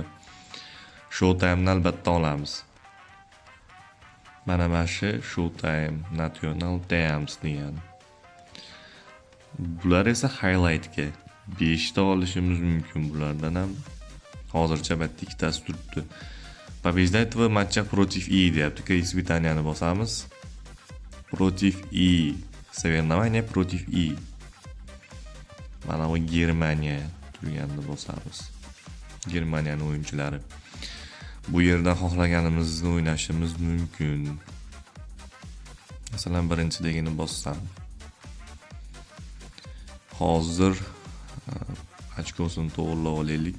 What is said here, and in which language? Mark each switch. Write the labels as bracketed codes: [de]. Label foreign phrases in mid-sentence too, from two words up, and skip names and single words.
[uz] Showtime'ni albatta olamiz. Mana shu Showtime National Teams degani. Bular esa highlightga 5 ta olishimiz mumkin bulardan ham. Hozircha bitta ikkitasi turibdi. [ru] Побеждать в матчах против и deyapti. [uz] Keysi Britaniyani bosamiz. [ru] Против и. Соревнования против и. [uz] Mana bu Germaniya turganini bosamiz. Germaniyaning o'yinchilari. Bu yerda xohlaganimizni o'ynashimiz mumkin. Masalan, birinchidagini bossam. Hozir ochkosini to'g'rilab olaylik.